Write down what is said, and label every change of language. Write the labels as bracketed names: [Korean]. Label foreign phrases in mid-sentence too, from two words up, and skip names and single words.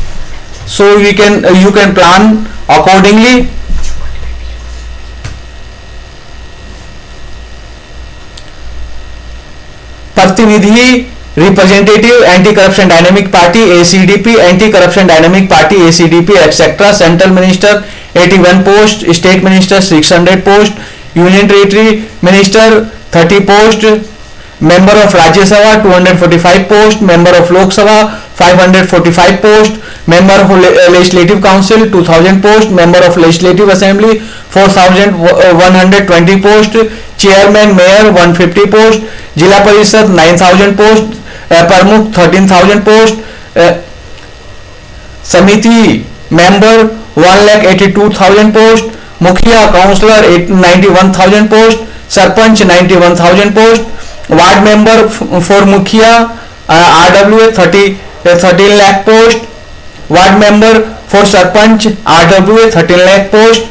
[English] So you can plan accordingly. प्रतिनिधि representative, anti-corruption dynamic party ACDP, anti-corruption dynamic party ACDP, etc. Central minister 81 post, state minister 600 post, union territory minister 30 post, member of Rajya Sabha 245 post, member of Lok Sabha 545 post, member of Legislative Council 2000 post, member of Legislative Assembly 4120 post, chairman mayor 150 post, [Hindi] जिला परिषद 9000 पोस्ट, प्रमुख 13000 पोस्ट, समिति मेंबर 1,82,000 पोस्ट, मुखिया काउंसलर 91,000 पोस्ट, सरपंच 91,000 पोस्ट, [English] ward member for [Hindi] मुखिया RWA 13 लाख पोस्ट, [English] ward member for [Hindi] सरपंच RWA 13 लाख पोस्ट।